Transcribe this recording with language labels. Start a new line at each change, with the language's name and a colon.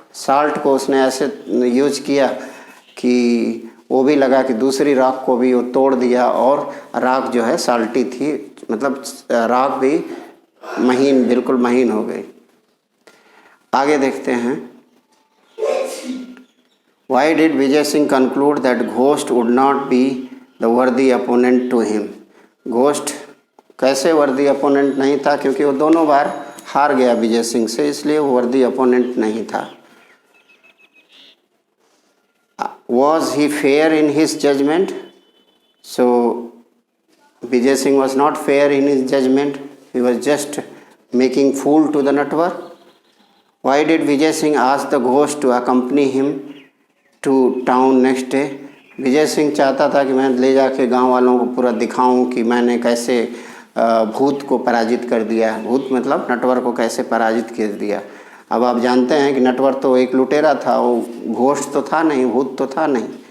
Hindi: Salt को उसने ऐसे यूज किया कि वो भी लगा कि दूसरी राख को भी वो तोड़ दिया और राख जो है साल्टी थी, मतलब राख भी महीन, बिल्कुल महीन हो गई। आगे देखते हैं।
English: Why did Vijay Singh conclude that Ghost would not be the worthy opponent to him?
Hindi: Ghost कैसे वर्दी अपोनेंट नहीं था? क्योंकि वो दोनों बार हार गया विजय सिंह से, इसलिए वो वर्दी अपोनेंट नहीं था।
English: Was he fair in his judgment? So Vijay Singh was not fair in his judgment. He was just making fool to the Natwar. Why did Vijay Singh ask the ghost to accompany him to town next day?
Hindi: Vijay Singh चाहता था कि मैं ले जाके गांव वालों को पूरा दिखाऊं कि मैंने कैसे भूत को पराजित कर दिया। भूत मतलब नटवर को कैसे पराजित कर दिया। अब आप जानते हैं कि नटवर तो एक लुटेरा था, वो घोस्ट तो था नहीं, भूत तो था नहीं।